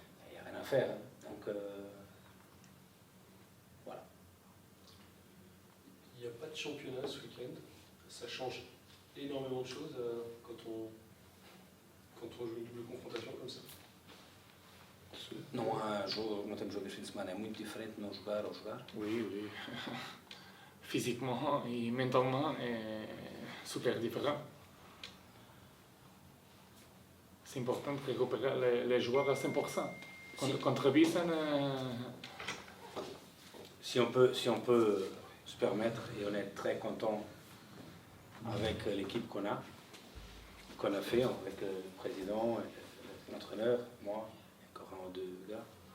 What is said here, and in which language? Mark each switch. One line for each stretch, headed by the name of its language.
French: Il n'y a rien à faire. Donc, voilà. Il n'y a pas de championnat ce week-end. Ça change énormément de choses quand on joue une double confrontation comme ça.
Portuguese: Não temos jogo este fim de semana, é muito diferente não jogar ou jogar.
French: Oui, oui. Physiquement et mentalement, est super différent. C'est important de récupérer les joueurs à 100%. Contre Bisen, Si on peut se permettre, et on est très content avec l'équipe qu'on a fait, avec le président, l'entraîneur, moi, encore un ou deux gars.